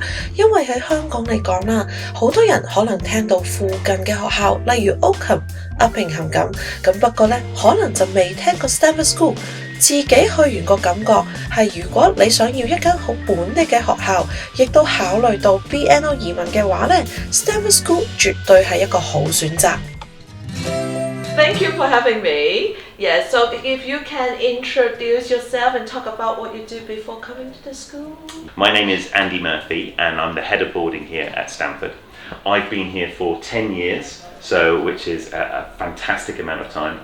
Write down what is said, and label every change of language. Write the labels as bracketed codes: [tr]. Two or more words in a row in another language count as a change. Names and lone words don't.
[yue] 因為喺香港嚟講啦，好多人可能聽到附近嘅學校，例如 Oakham、阿平衡咁不過咧可能就未聽過 Stamford School。自己去完個感覺係，如果你想要一間好本地嘅學校，亦都考慮到 BNO 移民嘅話咧 ，Stamford School 絕對係一個好選擇。 [en] Thank you for having me. Yes, so if you can introduce yourself and talk about what you do before coming to the school. My name is Andy Murphy, and I'm the head of boarding here at Stamford. I've been here for 10 years, which is a fantastic amount of time.